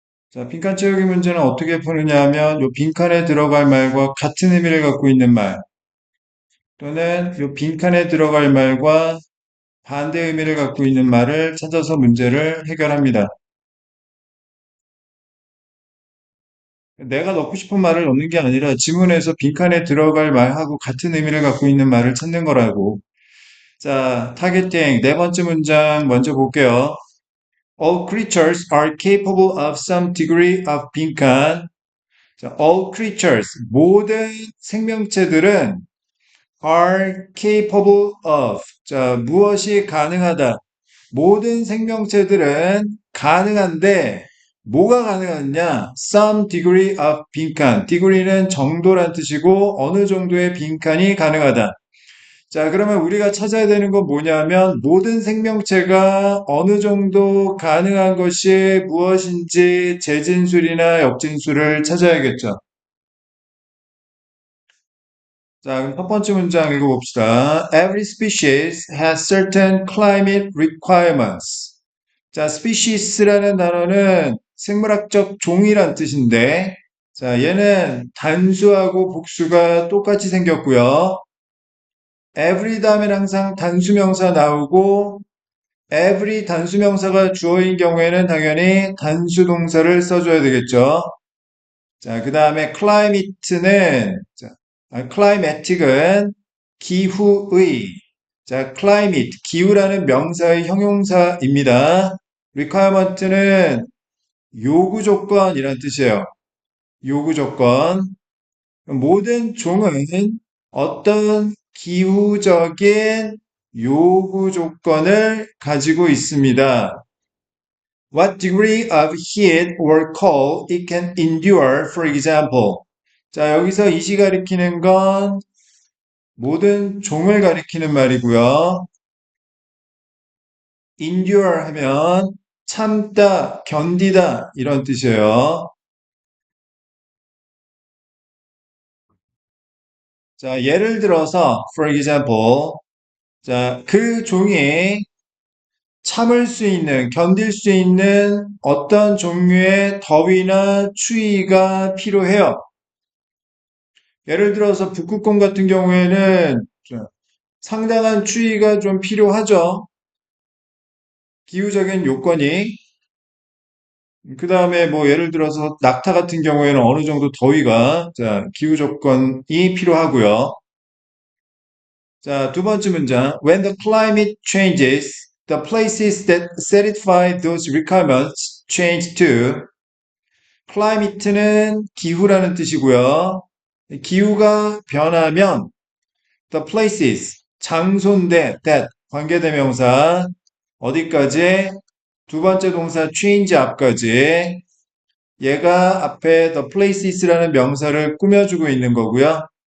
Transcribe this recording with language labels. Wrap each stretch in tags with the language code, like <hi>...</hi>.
<ko>자, 빈칸 채우기 문제는 어떻게 푸느냐 하면 요 빈칸에 들어갈 말과 같은 의미를 갖고 있는 말 또는 요 빈칸에 들어갈 말과 반대 의미를 갖고 있는 말을 찾아서 문제를 해결합니다. 내가 넣고 싶은 말을 넣는 게 아니라 지문에서 빈칸에 들어갈 말하고 같은 의미를 갖고 있는 말을 찾는 거라고. 자, 타겟팅 네 번째 문장 먼저 볼게요.</ko> <en>All creatures are capable of some degree of</en> <ko>빈칸. 자,</ko> <en>all creatures</en> <ko>모든 생명체들은</ko> <en>are capable of</en> <ko>자, 무엇이 가능하다. 모든 생명체들은 가능한데 뭐가 가능하냐?</ko> <en>Some degree of</en> <ko>빈칸. degree는 정도란 뜻이고 어느 정도의 빈칸이 가능하다. 자, 그러면 우리가 찾아야 되는 건 뭐냐면 모든 생명체가 어느 정도 가능한 것이 무엇인지 재진술이나 역진술을 찾아야겠죠. 자, 그럼 첫 번째 문장 읽어봅시다.</ko> <en>Every species has certain climate requirements.</en> <ko>자, species라는 단어는 생물학적 종이란 뜻인데, 자, 얘는 단수하고 복수가 똑같이 생겼고요. every 다음엔 항상 단수명사 나오고, every 단수명사가 주어인 경우에는 당연히 단수동사를 써줘야 되겠죠. 자, 그 다음에 climate는, 자, climatic은 기후의, 자, climate, 기후라는 명사의 형용사입니다. requirement는 요구 조건이란 뜻이에요. 요구 조건. 모든 종은 어떤 기후적인 요구 조건을 가지고 있습니다.</ko> <en>What degree of heat or cold it can endure, for example.</en> <ko>자, 여기서 이시 가리키는 건 모든 종을 가리키는 말이고요. endure 하면 참다, 견디다 이런 뜻이에요. 자, 예를 들어서,</ko> <en>for example,</en> <ko>자, 그 종이 참을 수 있는, 견딜 수 있는 어떤 종류의 더위나 추위가 필요해요. 예를 들어서 북극곰 같은 경우에는 상당한 추위가 좀 필요하죠. 기후적인 요건이. 그 다음에 뭐 예를 들어서 낙타 같은 경우에는 어느 정도 더위가, 자, 기후 조건이 필요하고요. 자, 두 번째 문장.</ko> <en>When the climate changes, the places that satisfy those requirements change too.</en> <ko>climate는 기후라는 뜻이고요. 기후가 변하면</ko> <en>the places,</en> <ko>장소인데 that, 관계대명사 어디까지? 두 번째 동사 change 앞까지 얘가 앞에</ko> <en>the places</en> <ko>라는 명사를 꾸며주고 있는 거고요.</ko>